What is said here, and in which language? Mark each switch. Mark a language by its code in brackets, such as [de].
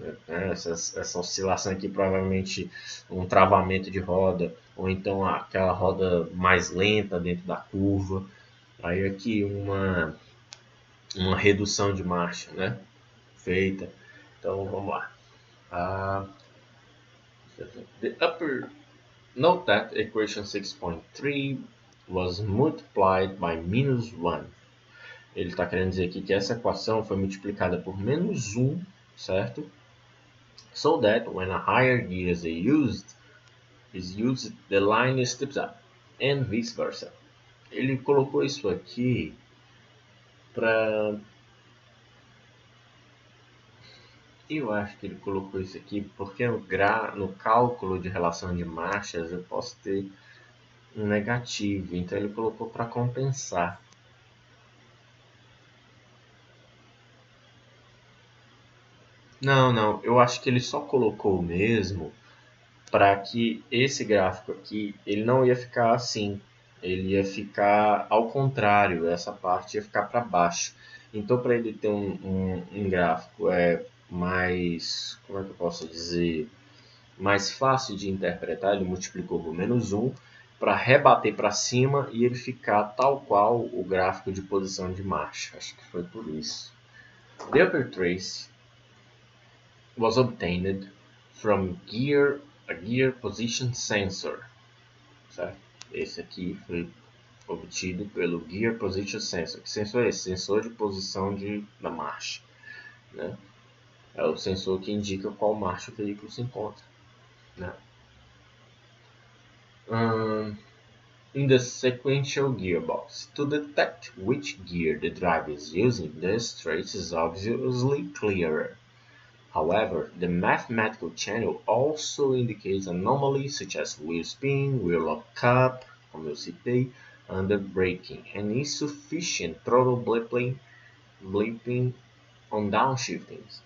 [pt] né, essa oscilação aqui provavelmente um travamento de roda, ou então aquela roda mais lenta dentro da curva, aí aqui uma redução de marcha, né, feita. Então vamos lá. [en] The upper note that equation 6.3 was multiplied by -1. [pt] Ele está querendo dizer aqui que essa equação foi multiplicada por -1, certo? [en] So that when a higher gear is used, the line steps up, and vice versa. [pt] Ele colocou isso aqui para... Eu acho que ele colocou isso aqui porque no cálculo de relação de marchas eu posso ter um negativo, então ele colocou para compensar. Não, eu acho que ele só colocou mesmo para que esse gráfico aqui ele não ia ficar assim, ele ia ficar ao contrário, essa parte ia ficar para baixo. Então para ele ter um gráfico mais, como é que eu posso dizer, mais fácil de interpretar, ele multiplicou por -1 para rebater para cima e ele ficar tal qual o gráfico de posição de marcha. Acho que foi por isso. [en] The upper trace was obtained from a gear position sensor. [pt] Certo? Esse aqui foi obtido pelo Gear Position Sensor. Que sensor é esse? Sensor de posição da marcha. Né? É o sensor que indica qual marcha o veículo se encontra. Né? [en] In the sequential gearbox, to detect which gear the driver is using, this trace is obviously clearer. However, the mathematical channel also indicates anomalies such as wheel spin, wheel lock-up, [pt] como eu citei, [en] under braking, and insufficient throttle blipping on downshiftings.